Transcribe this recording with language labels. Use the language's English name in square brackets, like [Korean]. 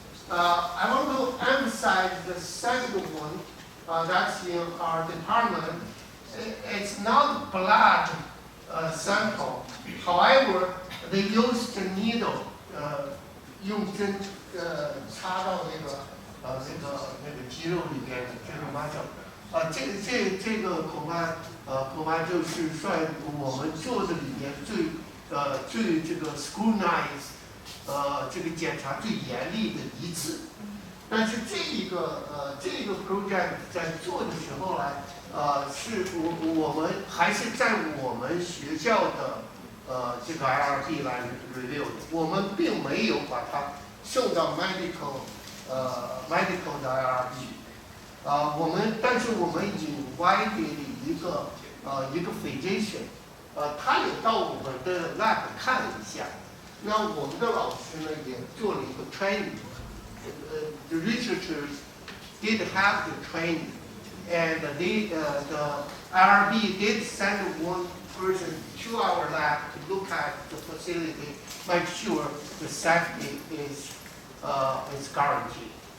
[English] I want to emphasize the second one. That's in our department. It's not blood sample. [Chinese] However, they use the needle, 用针插到那个肌肉里边，这种麻将。这个恐怕就是算我们做的里面最这个 scrutinize 这个检查最严厉的一次。但是这个 project 在做的时候呢，是我们还是在我们学校的这个 IRB 来 review 的，我们并没有把它送到 medical 的 IRB。但是我们 invited 一个 physician， 他也到我们的 lab 看了一下，那我们的老师呢也做了一个 training。 [English] The researchers did have the training, and the IRB did send one person to our lab to look at the facility, make sure the safety is is guaranteed.